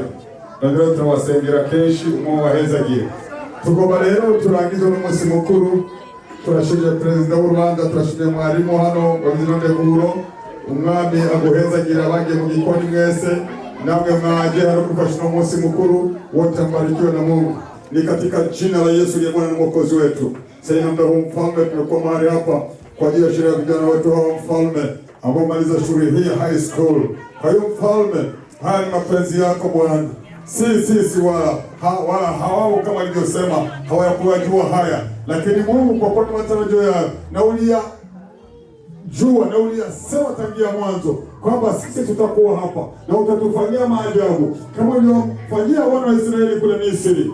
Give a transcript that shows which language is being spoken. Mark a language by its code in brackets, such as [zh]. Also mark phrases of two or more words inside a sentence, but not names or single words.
[rn] Rero turabasengera kenshi, umwe wahezagire. Tugomba rero turangize n'umunsi mukuru. Turashimye Perezida w'u Rwanda, turashimye mwarimu hano wabize nteguro. Umwami aguhezagira abagiye mu gikoni mwese, namwe mwaje hano kufasha umunsi mukuru. [sw] Wote mbarikiwe na Mungu. Ni katika jina la Yesu ndiye Bwana na Mwokozi wetu. Sasa naomba Mfalme, tumekuwa mahali hapa kwa ajili ya sherehe ya vijana wetu hawa Mfalme ambao maliza shule hii [en] high school. [sw] Kwa hiyo Mfalme, haya ni mapenzi yako Bwana. Sisi wala hawao kama nilivyosema hawayakujua haya, lakini Mungu kwa kuwa matarajio yao na uliyasema tangia mwanzo kwamba sisi tutakuwa hapa na utatufanyia maajabu kama ulivyofanyia wana wa Israeli kule Misri.